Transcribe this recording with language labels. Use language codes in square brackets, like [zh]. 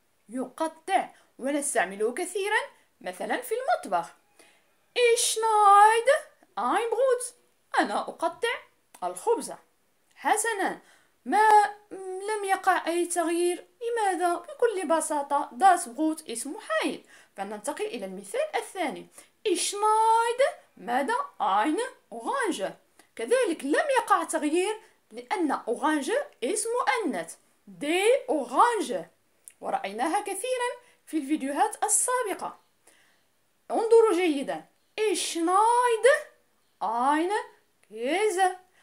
[ar] يقطع، ونستعمله كثيرا مثلا في المطبخ. [de] Ich schneide ein Brot. [ar] أنا أقطع الخبز. حسنا، ما لم يقع أي تغيير. لماذا؟ بكل بساطة [de] das Brot [ar] اسم محايد. فننتقل إلى المثال الثاني. [de] Ich schneide [ar] ماذا؟ [de] eine Orange. [ar] كذلك لم يقع تغيير لأن أورانج اسم مؤنث. دي أورانج، ورأيناها كثيرا في الفيديوهات السابقة. انظروا جيدا. [de] Ich schneide eine Käse.